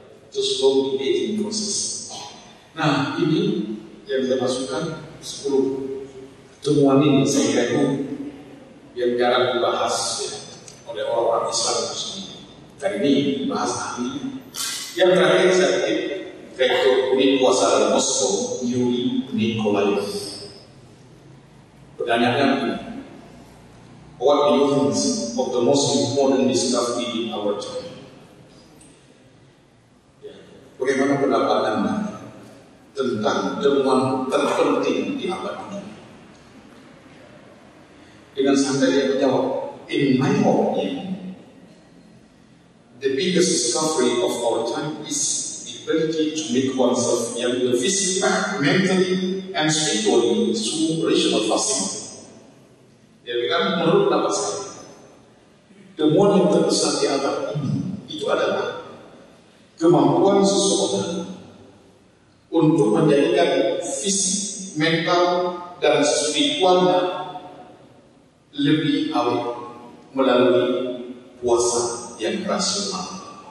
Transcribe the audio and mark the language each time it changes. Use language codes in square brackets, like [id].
[en] Itu slowly aging process. [id] Nah ini yang saya masukkan 10 temuan ini saya kira itu yang jarang dibahas ya, oleh orang-orang Islam itu sendiri. Kali ini dibahas ahli. Yang terakhir saya kutip rektor unit puasa dalam Moskow, Yuri Nikolaev. Pertanyaannya begini, [en] what do you think of the most important discovery in our time? [id] Ya. Bagaimana pendapat Anda tentang temuan terpenting di abad ini? Dengan santai dia menjawab, [en] in my opinion, the biggest discovery of our time is the ability to make oneself younger physically, mentally, and spiritually through rational fasting. [id] Ya, kan menurut pendapat saya, temuan yang terbesar di abad ini itu adalah kemampuan seseorang untuk menjadikan fisik, mental, dan spiritualnya lebih awet melalui puasa yang rasional.